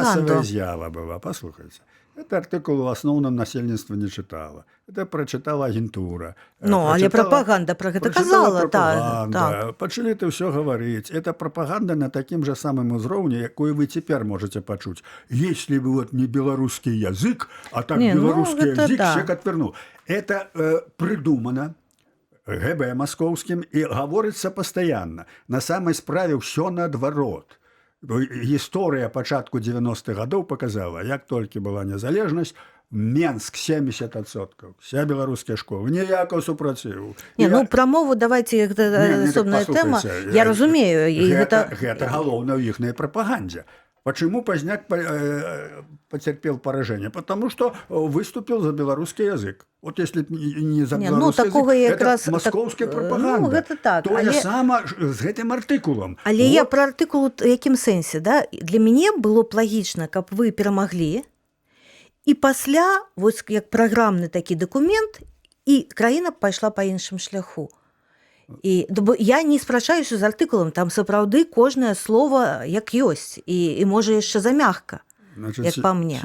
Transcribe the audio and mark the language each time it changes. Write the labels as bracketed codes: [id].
[be] прапаганду. масавая з'ява была, паслухайце. Это артыкул в асноўным насельніцтва не чытала. Это прачытала агентура. Ну, але прапаганда пра гэта казала. Так. Пачалі ты ўсё гаварыць. Это прапаганда на такім жа самым узроўні, якую вы цяпер можете пачуць. [ru] Если бы вот не беларускі язык, а так беларускі язык всех отвернул. Это придумано [be] ГБ маскоўскім і гаворыцца пастаянна. На самай справе ўсё наадварот. Гісторыя пачатку 90-х гадоў показала, як толькі была незалежнасць, Менск 70%, вся беларуская школа, ніякого супроціву. Не, ну пра мову давайте, гэта асобная тэма. Я разумею, і гэта галоўна ў іхнай прапагандзе. [ru] Почему Поздняк потерпел поражение? Потому что выступил за белорусский язык. Вот если не за белорусский язык, это московская пропаганда. [be] Ну, гэта так. Тое сама з гэтым артыкулам. Але я пра артыкул у якім сэнсе, да? Для мяне было б лагічна, каб вы перамаглі, і пасля, вось як праграмны такі дакумент, і краіна пайшла па іншым шляху. І я не спрачаюся з артыкулам, там сапраўды кожнае слово як ёсць, і можа яшчэ замягка, як па мне.